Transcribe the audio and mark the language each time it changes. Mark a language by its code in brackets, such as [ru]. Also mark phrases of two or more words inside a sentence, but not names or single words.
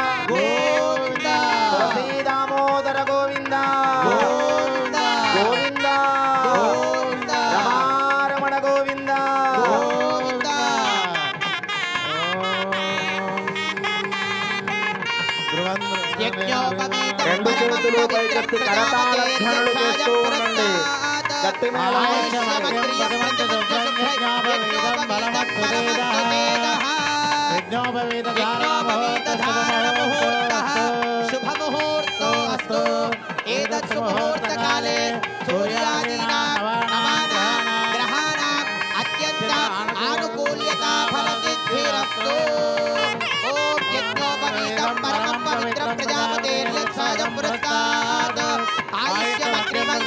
[te] తులసీ దామోదర గోవింద గోవింద రమారమణ గోవింద రెండు చేతులు పైకెత్తి కరతాళ ధ్వనులు చేస్తూ ఉండండి. గట్టి [sa] शुभमुहूर्तोऽस्तु एतत् सुमुहूर्तकाले सूर्यादीनां नवानां ग्रहाणाम् अत्यन्त आनुकूल्यता फलसिद्धिरस्तु ॐ यज्ञोपवीतं परमं पवित्रं प्रजापतेर्यत्सहजं पुरस्तात् आयुष्यमग्रिमं